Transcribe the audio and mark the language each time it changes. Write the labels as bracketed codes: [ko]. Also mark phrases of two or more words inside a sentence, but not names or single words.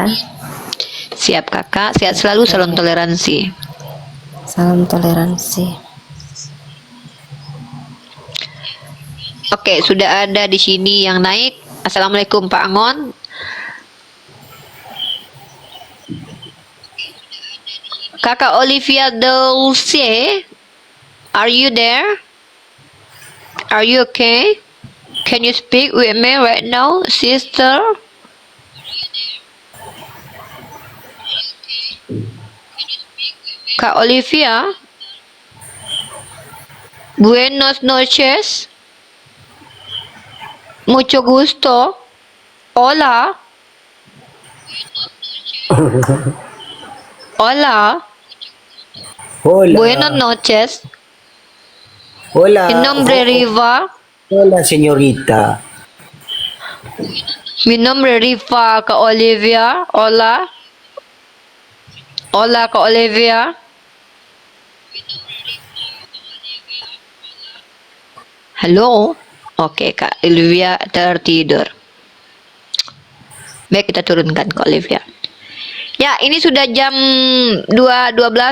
[id] Siap kakak, sehat selalu, salam toleransi. Salam toleransi. Oke, sudah ada di sini yang naik. Assalamualaikum Pak Angon. [en] Kakak Olivia Dulce, are you there? Are you okay? Can you speak with me right now, sister? [es] Kak Olivia, buenos noches, mucho gusto, hola, hola, buenas noches, Hola. mi nombre Riva, Hola, señorita. mi nombre Riva, Kak Olivia, hola, hola Kak Olivia. Halo? [id] Oke, Kak Olivia tertidur. Baik, kita turunkan Kak Olivia. Ya, ini sudah jam 2.12.